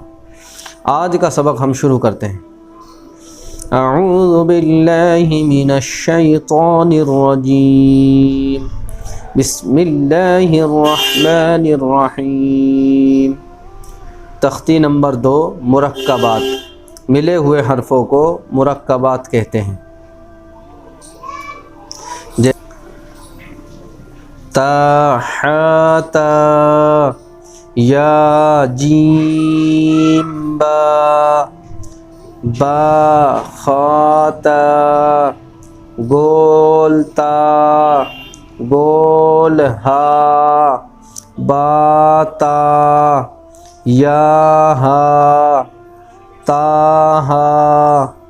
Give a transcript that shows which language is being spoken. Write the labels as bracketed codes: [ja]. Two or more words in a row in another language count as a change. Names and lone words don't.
[ur] آج کا سبق ہم شروع کرتے ہیں۔ [ar] اعوذ باللہ من الشیطان الرجیم، بسم اللہ الرحمن الرحیم۔ [ur] تختی نمبر 2، مرکبات، ملے ہوئے حرفوں کو مرکبات کہتے ہیں۔ تا، حا، تا، یا، جیم، با، با، خا، تا، گول، تا، گول، ہا، با، تا، یا، ہا، تا، ہا،